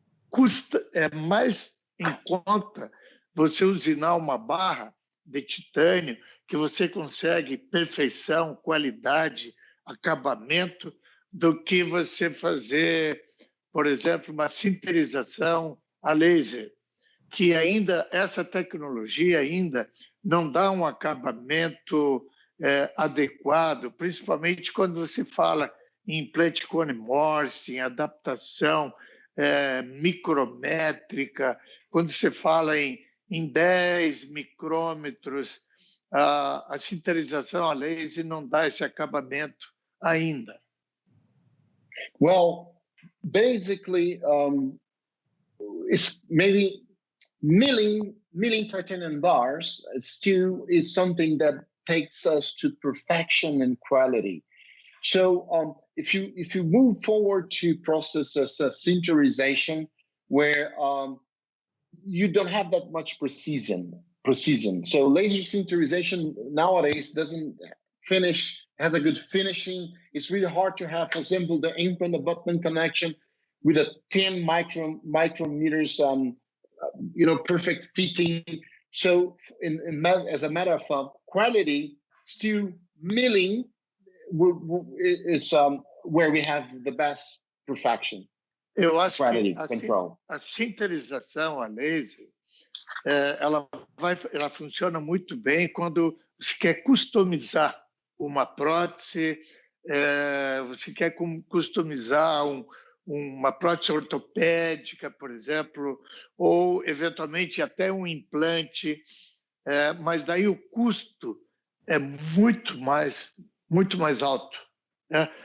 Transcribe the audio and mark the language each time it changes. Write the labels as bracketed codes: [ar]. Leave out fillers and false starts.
[pt] custa, é mais em conta você usinar uma barra de titânio, que você consegue perfeição, qualidade, acabamento, do que você fazer, por exemplo, uma sinterização a laser, que ainda, essa tecnologia ainda não dá um acabamento adequado, principalmente quando você fala em implante cone morse, em adaptação micrométrica, quando você fala em 10 micrômetros, a sinterização a laser não dá esse acabamento ainda. [en] Well, basically, it's maybe milling titanium bars still is something that takes us to perfection and quality. So if you move forward to processes sinterization, where you don't have that much precision. So laser sinterization nowadays doesn't has a good finishing. It's really hard to have, for example, the implant abutment connection with a 10 micrometers, perfect fitting. So as a matter of quality, still milling is where we have the best perfection. [pt] Eu acho [en] quality [pt] que [en] control. [pt] A sinterização a laser, ela funciona muito bem quando você quer customizar uma prótese, você quer customizar uma prótese ortopédica, por exemplo, ou eventualmente até um implante, mas daí o custo é muito mais alto, né?